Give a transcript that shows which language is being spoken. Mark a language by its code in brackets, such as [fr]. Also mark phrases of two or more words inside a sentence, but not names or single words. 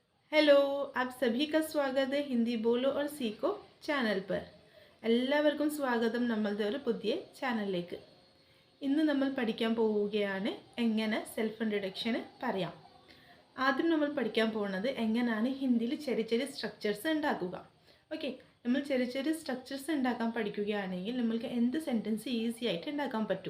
[hi] हेलो, आप सभी का स्वागत है हिंदी बोलो और सीखो ചാനൽ पर [ml] എല്ലാവർക്കും സ്വാഗതം നമ്മളുടെ ഒരു പുതിയ ചാനലിലേക്ക്. ഇന്ന് നമ്മൾ പഠിക്കാൻ പോവുകയാണ് എങ്ങനെ സെൽഫ് ഇൻട്രൊഡക്ഷൻ പറയാം. ആദ്യം നമ്മൾ പഠിക്കാൻ പോകുന്നത് എങ്ങനെയാണ് ഹിന്ദിയിൽ ചെറിയ ചെറിയ സ്ട്രക്ചേഴ്സ് ഉണ്ടാക്കുക. ഓക്കെ, നമ്മൾ ചെറിയ ചെറിയ സ്ട്രക്ചേഴ്സ് ഉണ്ടാക്കാൻ പഠിക്കുകയാണെങ്കിൽ നമ്മൾക്ക് എന്ത് സെൻറ്റൻസ് ഈസി ആയിട്ട് ഉണ്ടാക്കാൻ പറ്റും.